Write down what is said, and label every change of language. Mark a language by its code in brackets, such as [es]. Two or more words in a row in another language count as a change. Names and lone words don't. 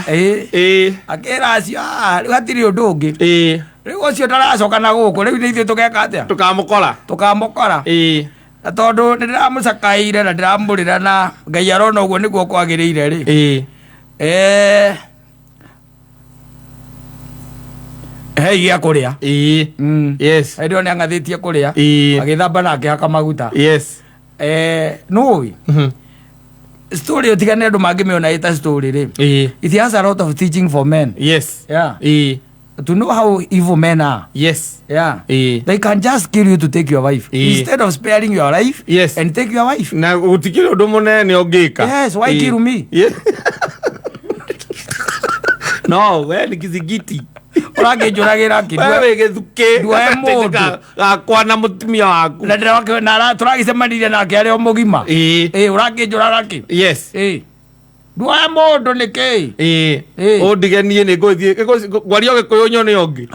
[ki] akira acio riu hatiri undu ungi riu ucio ndaracoka na guku riu ni ithuĩ tugeka atia tukamukora na tondu ndiramucakaire na ndiramurira na Ngai arona uguo niguo kwagiriire ri hei gia kuria [en] yes [ki] ndio ni angathitie kuria agithamba na akihaka maguta [en] yes [ki] no story utigane andu mangimiona ita story ri [en] it has a lot of teaching for men yes yeah to know how evil men are yes yeah they can just kill you to take your wife instead of sparing your life yes and take your wife [ki] na utikire undu munene ongika [en] yes why kill me [ki] no we ni kizigiti urangijuragira wewe githuke ndwe mundu gakwa na mutumia waku na ndira na turagicemanirie nake ari o mugima urangijuraga ki [en] yes [ki] ndwe mundu niki undigenie ni nguthie gwario gikuyu nyone ongi